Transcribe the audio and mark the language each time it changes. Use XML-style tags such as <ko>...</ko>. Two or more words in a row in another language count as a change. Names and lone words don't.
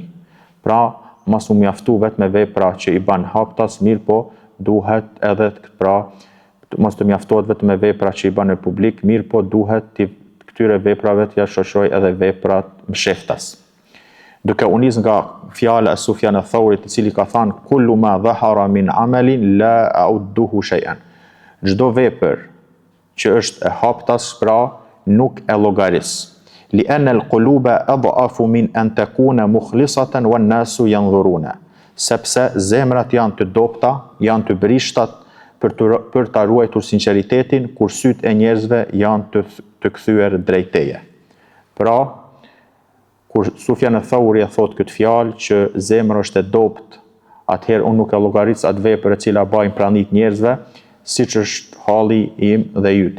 <sq>Pra, mos u mjaftu vetëm me vepra që i bën haptas, mirë po duhet edhe mos të mjaftohet vetëm me vepra që i bën në publik, mirë po duhet këtyre veprave të ja shoqëroj edhe veprat msheftas. Duke u nis nga fjala e Sufjan al-Thawrit, i cili ka thënë</sq> <ar>كل ما ظهر من عمل لا أعده شيئا.</ar> <sq>Çdo vepër që është e haptas, pra nuk e llogaris.</sq> <ar>لأن القلوب أضعف من أن تكون مخلصة والناس ينظرون.</ar> <sq>Sepse zemrat janë të dobta, janë të brishtat për ta ruajtur sinqeritetin, kur sytë e njerëzve janë të kthyer drejt teje. Pra, kur Sufjan al-Thawri e thot këtë fjalë që zemra është e dopt, atëherë unë nuk e llogaris atë vepër e cila bajnë pranit njerëzve, siç është halli im dhe yti.</sq>